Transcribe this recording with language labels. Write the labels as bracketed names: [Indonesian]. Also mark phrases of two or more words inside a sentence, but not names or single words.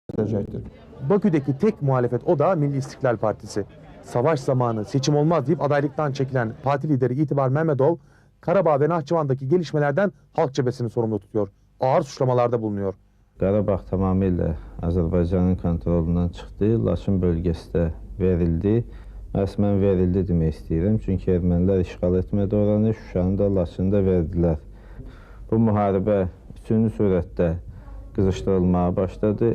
[Turkish] gösterecektir. Bakü'deki tek muhalefet o da Milli İstiklal Partisi. Savaş zamanı seçim olmaz deyip adaylıktan çekilen parti lideri İtibar Mehmetov, Karabağ ve Nahçıvan'daki gelişmelerden Halk Cephesi'ni sorumlu tutuyor. Ağır suçlamalarda bulunuyor. [Azerbaijani] Qarabağ tamamilə Azərbaycanın kontrolundan çıxdı, Laçın bölgəsi də verildi. Rəsmən verildi demək istəyirəm, çünki ermənilər işğal etmədi oranı, Şuşanı da, Laçını da verdilər. Bu müharibə üçüncü sürətdə qızışdırılmağa başladı.